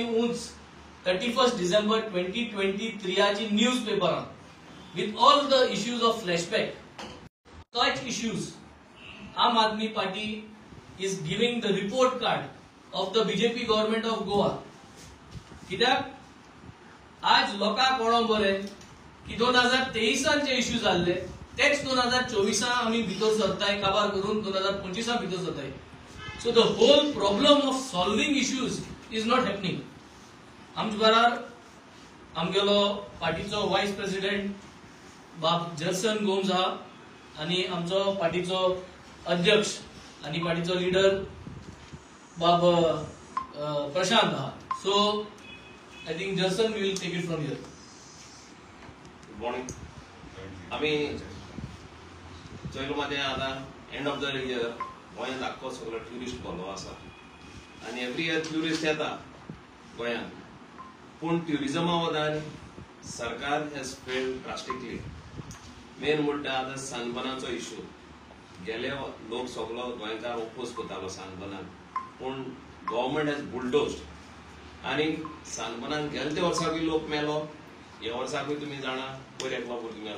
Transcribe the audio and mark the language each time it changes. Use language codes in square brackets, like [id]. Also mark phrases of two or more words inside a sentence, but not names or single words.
[kok] उंच 31 डिसेंबर 2023 ची [en] news papers with all the issues of flashback तोच issues Aam Aadmi Party is giving the report card of the BJP government of Goa [kok] कित्याक आज लोकांक कळोंक बरें की 2023 जे इश्यू जाल्ले तेच 2024 आमी भितर सरताय काबार करून 2025 भितर सरताय. [en] So the whole problem of solving issues is not happening. [kok] आमच्या बराबर आमगेलो पार्टीचो वायस प्रेसिडेंट बाब जर्सन गोम्स आहा आणि आमचो पार्टीचो अध्यक्ष आणि पार्टीचो लीडर बाब प्रशांत आहा. [en] So I think Jarsan will take it from here. Good morning. [kok] आम्ही चैलमध्ये आता [en] end of the year [kok] गोंयांत आख्खो सगळो ट्युरिस्ट भरलो आसा आणि [en] every year tourist [kok] येता गोंयांत पूण ट्युरिजमा वदान सरकार [en] has failed drastically. [kok] मेन म्हणटा आतां सनबर्नाचो इश्यू गेले लोक सगळो गोंयकार ओपोज करतालो सनबर्नाक पूण [en] government has bulldozed [kok] आणि सनबर्नाक गेले ते वर्साकूय लोक मेलो ह्या वर्साकूय तुमी जाणा पयर एकलो भुरगो मेला.